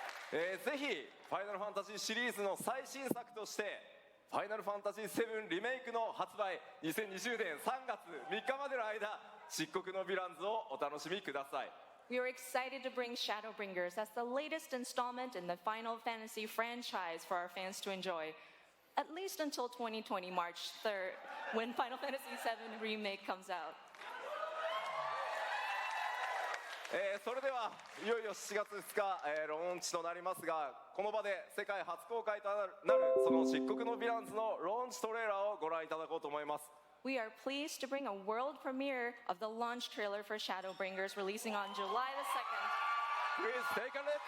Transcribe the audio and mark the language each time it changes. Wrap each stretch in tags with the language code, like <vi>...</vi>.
<ja>ぜひファイナルファンタジーシリーズの最新作としてファイナルファンタジー7リメイクの発売2020年3月3日までの間漆黒のヴィランズをお楽しみください。</ja> <en>We are excited to bring Shadowbringers as the latest installment in the Final Fantasy franchise for our fans to enjoy, at least until 2020 March 3rd, when Final Fantasy VII Remake comes out.</en> <ja>それではいよいよ7月2日、ローンチとなりますが、この場で世界初公開となるその漆黒のヴィランズのローンチトレーラーをご覧いただこうと思います。</ja> <en>We are pleased to bring a world premiere of the launch trailer for Shadowbringers releasing on July the 2nd. Please take a look.</en>